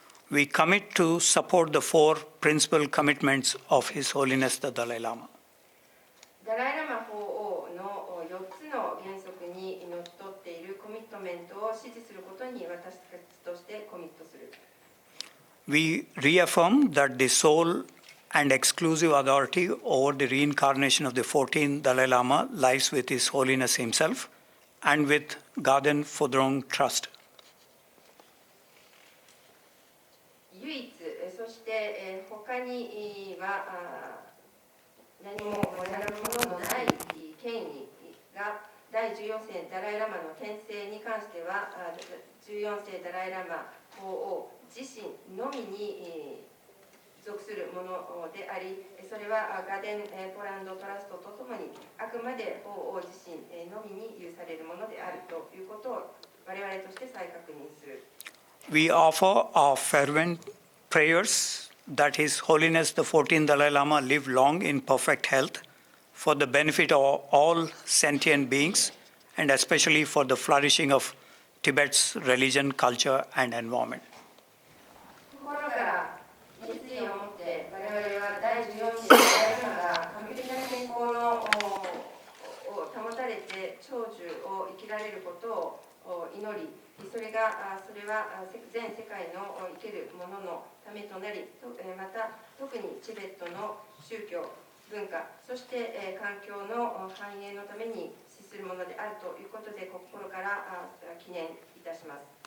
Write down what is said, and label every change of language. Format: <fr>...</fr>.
<en>We commit to support the four principal commitments of His Holiness the Dalai Lama.</en> <ja>ダライラマ法王の4つの原則にのっとっているコミットメントを支持することに私たちとしてコミットする。</ja> <en>We reaffirm that the sole and exclusive authority over the reincarnation of the 14th Dalai Lama lies with His Holiness himself and with Garden Phudrong Trust.</en> <ja>唯一、そして他には何もやるもののない権威が第14世ダライラマの転生に関しては14世ダライラマ法王自身のみに属するものであり、それはガデン・ポランド・トラストとともにあくまで法王自身のみに有されるものであるということを我々として再確認する。</ja> <en>We offer our fervent prayers that His Holiness the 14th Dalai Lama live long in perfect health for the benefit of all sentient beings and especially for the flourishing of Tibet's religion, culture and environment.</en> <ja>心から決意を持って我々は第14世ダライラマが完璧な健康のを保たれて長寿を生きられることを祈り、それは全世界の生ける者のためとなり、また特にチベットの宗教、文化、そして環境の繁栄のために資するものであるということで心から記念いたします。</ja>